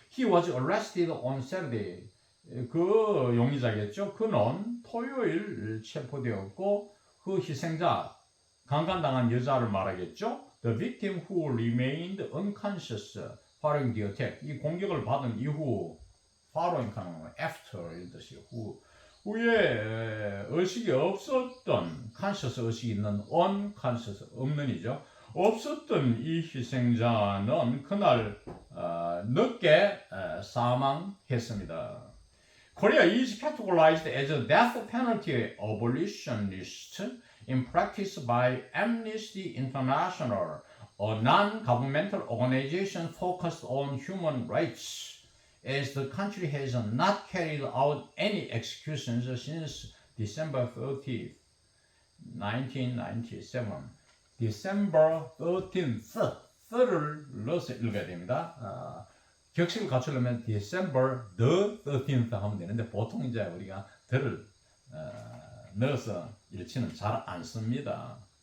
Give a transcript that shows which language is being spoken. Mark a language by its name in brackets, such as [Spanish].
[English] He was arrested on Saturday. [Korean] 그 용의자겠죠. 그는 토요일 체포되었고 그 희생자 강간당한 여자를 말하겠죠. [English] The victim who remained unconscious following the attack. [Korean] 이 공격을 받은 이후 following 하는 after 이런 뜻이에요. 후에 의식이 없었던 conscious 의식이 있는 unconscious 없는이죠. 없었던 이 희생자는 그날 늦게 사망했습니다. [English] Korea is categorized as a death penalty abolitionist in practice by Amnesty International a non-governmental organization focused on human rights, as the country has not carried out any executions since December 30th, 1997. [Korean] December 13th, 3를 넣어서 읽어야 됩니다. 격식을 갖추려면 [English] December the 13th [Korean] 하면 되는데 보통 이제 우리가 the를 넣어서 일치는 잘 안 씁니다.